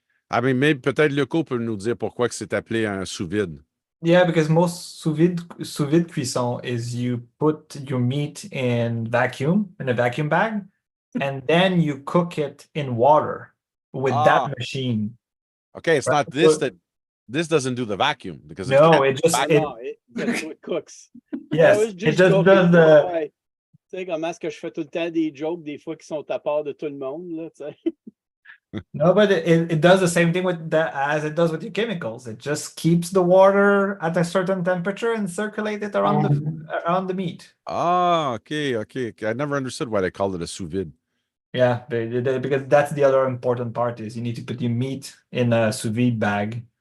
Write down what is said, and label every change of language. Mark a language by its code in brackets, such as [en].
[fr] Maybe peut-être Leco peut nous dire pourquoi que c'est appelé un sous vide. [en] Yeah, because most sous vide cuisson is you put your meat in a vacuum bag, and then you cook it in water with that machine. Okay, it's not this that this doesn't do the vacuum because no, it just that's what cooks. Yes, it just does the. [fr] Tu sais, comment est-ce que je fais tout le temps des jokes des fois qui sont à part de tout le monde, là, tu sais. [en] No, but it does the same thing with that as it does with your chemicals. It just keeps the water at a certain temperature and circulate it around the meat. Oh, okay. I never understood why they called it a sous vide. Yeah, because that's the other important part is you need to put your meat in a sous vide bag.